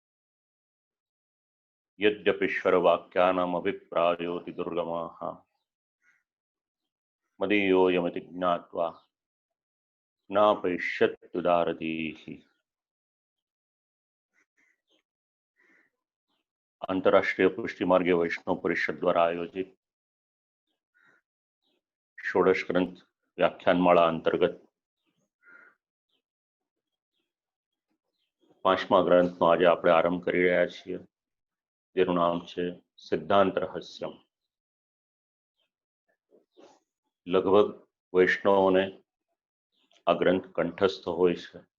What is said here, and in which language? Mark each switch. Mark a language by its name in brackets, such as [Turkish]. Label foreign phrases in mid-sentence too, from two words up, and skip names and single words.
[Sanskrit] यद्यपीश्वरवाक्यानाम् अभिप्रायोऽति दुर्गमाः मदीयोऽयमिति ज्ञात्वा नापैष्यत्युदारतीः। [Gujarati] આંતરરાષ્ટ્રીય પુષ્ટિ માર્ગ વૈષ્ણવ પરિષદ દ્વારા આયોજિત ષોડશ ગ્રંથ વ્યાખ્યાનમાળા અંતર્ગત 5મા ગ્રંથનો આજે આપણે આરંભ કરી રહ્યા છીએ, જેનું નામ છે સિદ્ધાંત રહસ્યમ. લગભગ વૈષ્ણવોને આ ગ્રંથ કંઠસ્થ હોય છે.